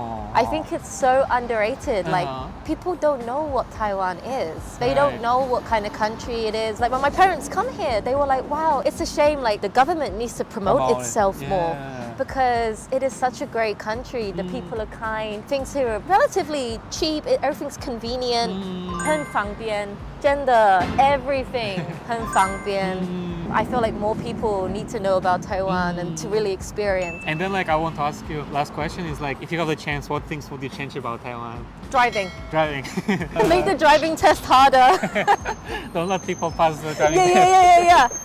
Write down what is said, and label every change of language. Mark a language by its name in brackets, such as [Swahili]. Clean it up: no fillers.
[English] I think it's so underrated. Like, people don't know what Taiwan is. They don't know what kind of country it is. Like, when my parents come here, they were like, wow, it's a shame, like, the government needs to promote itself more. because it is such a great country. The people are kind. Things here are relatively cheap. Everything's convenient. [Chinese] 很方便，真的 [English] everything [Chinese] 很方便。 [English] I feel like more people need to know about Taiwan and to really experience. And then like I want to ask you, last question is like, if you have the chance, what things would you change about Taiwan? Driving. Driving. Make the driving test harder. Don't let people pass the driving yeah, test. yeah, yeah, yeah.